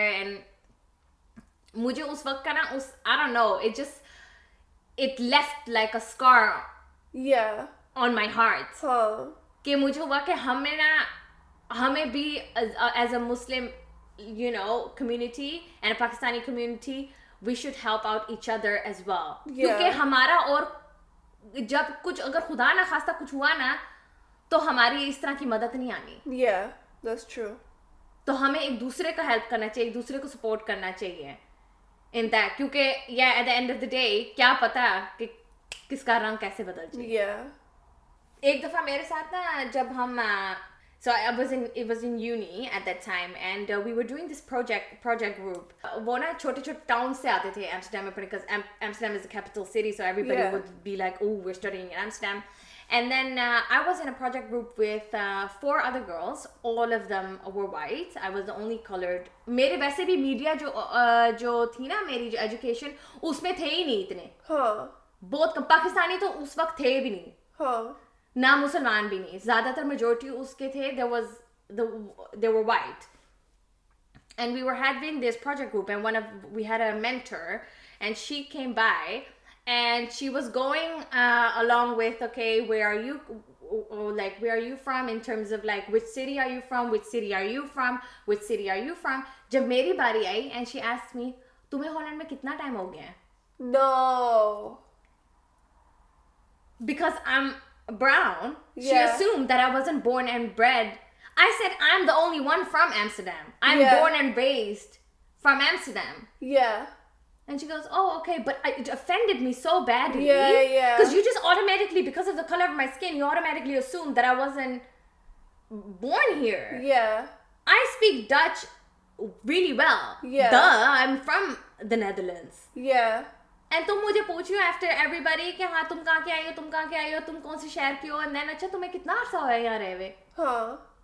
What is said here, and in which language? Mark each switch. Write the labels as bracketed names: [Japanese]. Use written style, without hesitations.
[English] And [Hindi] मुझे उस वक्त का ना [English] I don't know, it left like a scar on my heart. [Hindi] कि मुझे हुआ कि हमें भी [English] as a Muslim, you know, community and a Pakistani community, we should help out each other as well. [Hindi] क्योंकि हमारा और जब कुछ अगर खुदा ना खास्ता कुछ हुआ ना, तो हमारी इस तरह की मदद नहीं आनी. [English] Yeah, that's true. [Hindi] तो हमें एक दूसरे का हेल्प करना चाहिए, एक दूसरे को सपोर्ट करना चाहिए [English] in that. [Hindi] क्योंकि [English] at the end of the day [Hindi] क्या पता कि किसका रंग कैसे बदल जाए. एक दफा मेरे साथ ना जब हम [English] so it was in uni at that time, and we were doing this project group. [Hindi] वो ना छोटे [English] towns [Hindi] से आते थे [English] Amsterdam में, because Amsterdam is the capital city, so everybody would be like, oh, we're studying in Amsterdam. And then I was in a project group with 4 other girls. All of them were white. I was the only colored. [Hindi] मेरे वैसे भी media जो थी ना, मेरी जो education, उसमें थे ही नहीं इतने. बहुत कम. पाकिस्तानी तो उस वक्त थे भी नहीं. ना मुसलमान भी नहीं. ज़्यादातर मेजोरिटी उसके थे. [English] They were white. And we were having this project group, and we had a mentor, and she came by. And she was going along with, okay, where are you from, in terms of like, which city are you from, which city are you from, which city are you from. [Hindi] जब मेरी बारी आई, [English] and she asked me, [Hindi] तुम्हें Holland में कितना time हो गया है? [English] No. Because I'm brown, she assumed that I wasn't born and bred. I said, I'm the only one from Amsterdam. I'm born and raised from Amsterdam. And she goes, oh, okay, but it offended me so badly. Because you just automatically, because of the color of my skin, you automatically assume that I wasn't born here. I speak Dutch really well. Duh, I'm from the Netherlands. [Hindi] And तुम मुझे पूछ रही हो [English] after everybody [Hindi] कि हाँ तुम कहाँ के आई हो, तुम कौन से शहर की हो, and then अच्छा तुम्हें कितना अर्सा हुआ है यहाँ रहे हुए.